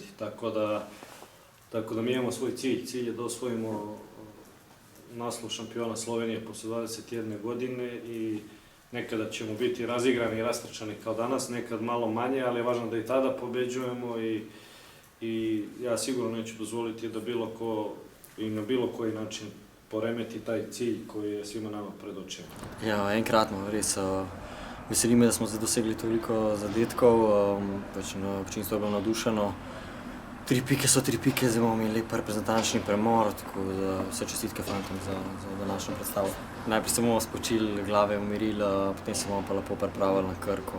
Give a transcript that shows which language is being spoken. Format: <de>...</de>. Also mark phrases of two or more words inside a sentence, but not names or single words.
<sr>Tako da mi imamo svoj cilj. Cilj je da osvojimo naslov šampiona Slovenije posle 21 godine i nekada ćemo biti razigrani i rastrčani kao danas, nekad malo manje, ali je važno da i tada pobeđujemo i ja sigurno neću dozvoliti da bilo ko i na bilo koji način poremeti taj cilj koji je svima nama pred očima.</sr> <sl>Ja, enkratno, res. Veseli me, da smo dosegli toliko zadetkov, občinstvo je bilo navdušeno. 3 pike so 3 pike, zdaj bomo imeli lep reprezentančni premor, tako da vse čestitke fantom za današnjo predstavo. Najprej se bomo spočili, glave umirili, potem se bomo pa lepo pripravili na Krko.</sl>